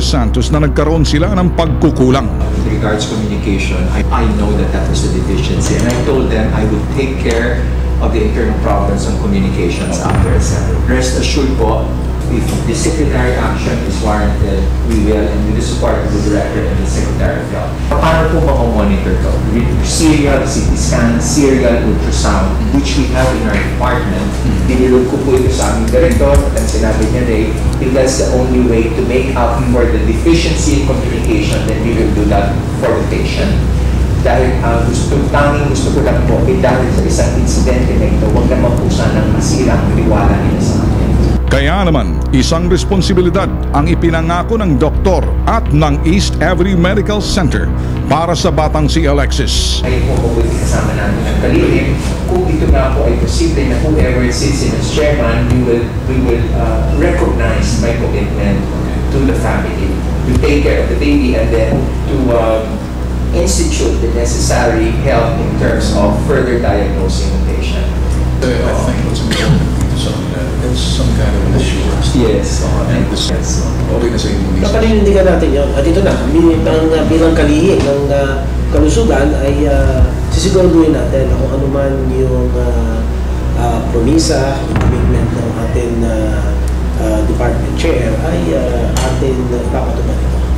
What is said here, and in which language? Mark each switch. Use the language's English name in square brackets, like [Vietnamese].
[Filipino] Santos na nagkaroon sila ng pagkukulang. [English] With regards communication, I know that was the deficiency, and I told them I would take care of the internal problems on communications after assembly. Rest assured po, if disciplinary action is warranted, we will, and with the support of the Director and the Secretary of Health. [Filipino] Paano po monitor to? [English] Serial CT scan, serial ultrasound, which we have in our department. [Filipino] Dinilog ko po ito sa aming Director, at sinabi niya [English] Ray, if that's the only way to make up for the deficiency in communication, then we will do that for the patient. [Filipino] Dahil gusto ko lang po, dahil sa isang insidente na ito, huwag naman po sanang masira ang tiwala nila sa akin. Kaya naman, isang responsibilidad ang ipinangako ng doktor at ng East Every Medical Center para sa batang si Alexis. Ay po po kasama natin ang kalihim. [English] Kung ito nga po ay posible na whoever sits in as chairman, we will recognize my commitment to the family, to take care of the baby, and then to institute the necessary help in terms of further diagnosing the patient. I think what's important [Filipino] dito sa kanila, [English] there's some kind of an assurance. Yes. And this, [Filipino] okay na sa inyo. Napaninindigan natin yun. At ito na, bilang kalihim ng kalusugan ay sisiguraduhin natin kung ano man yung promisa, commitment ng ating department chair ay atin ipapatupad ito.